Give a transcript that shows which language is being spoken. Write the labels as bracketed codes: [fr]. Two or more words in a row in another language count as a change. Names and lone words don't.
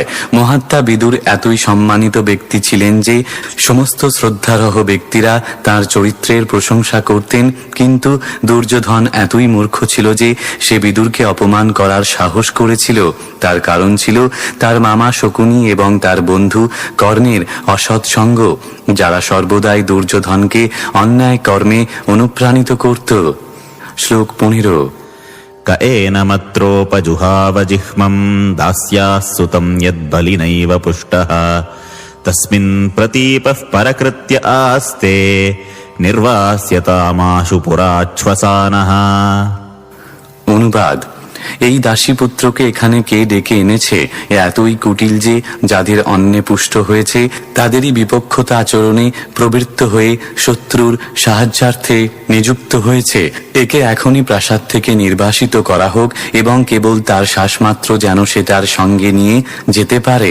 [bn] মহাত্মা বিদুর এতই সম্মানিত ব্যক্তি ছিলেন যে সমস্ত শ্রদ্ধারহ ব্যক্তিরা তার চরিত্রের প্রশংসা করতেন, কিন্তু দুর্যোধন এতই মূর্খ ছিল যে সে বিদুরকে অপমান করার সাহস করেছিল। তার কারণ ছিল তার মামা শকুনি এবং তার বন্ধু কর্ণের অসৎ সঙ্গ, যারা সর্বদাই দুর্যোধনকে অন্যায় কর্মে অনুপ্রাণিত করত। শ্লোক 15। [sa] क एनमत्रोपजुहाव जिह्मम् दास्याः सुतम् यद्बलिनैव पुष्टः तस्मिन् प्रतीपः परकृत्य आस्ते निर्वास्यतामाशु पुराच्छ्वसानः। [bn] অনুবাদ: এই দাসীপুত্রকে এখানে কে ডেকে এনেছে? এ এতই কুটিল যে যাদের অন্নে পুষ্ট হয়েছে তাদেরই বিপক্ষতা আচরণে প্রবৃত্ত হয়ে শত্রুর সাহায্যার্থে নিযুক্ত হয়েছে। একে এখনই প্রাসাদ থেকে নির্বাসিত করা হোক এবং কেবল তার শ্বাসমাত্র যেন সে তার সঙ্গে নিয়ে যেতে পারে।